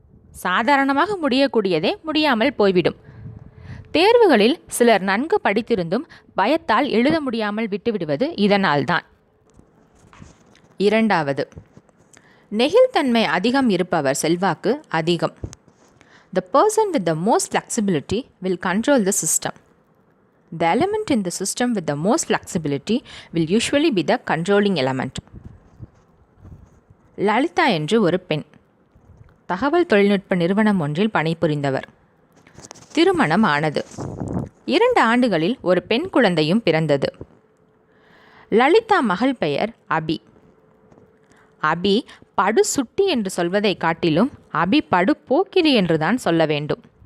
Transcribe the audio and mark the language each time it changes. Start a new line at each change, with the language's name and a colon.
Tamil: சாதாரணமாக முடியக்கூடியதே முடியாமல் போய்விடும். தேர்வுகளில் சிலர் நன்கு படித்திருந்தும் பயத்தால் எழுத முடியாமல் விட்டுவிடுவது இதனால்தான். இரண்டாவது, நெகிழ்தன்மை அதிகம் இருப்பவர் செல்வாக்கு அதிகம்.
English: The person with the most flexibility will control the system. The element in the system with the most flexibility will usually be the controlling element.
Tamil: Lalitha என்று ஒரு பெண். தகவல் தொழில்நுட்ப நிறுவனம் ஒன்றில் பணிபுரிந்தவர். திருமணம் ஆனது. 2 ஆண்டுகளில் ஒரு பெண் குழந்தையும் பிறந்தது. லலிதா மகள் பெயர் அபி. அபி படு சுட்டி என்று சொல்வதை காட்டிலும் அபி படு போக்கிரி என்றுதான் சொல்ல வேண்டும்.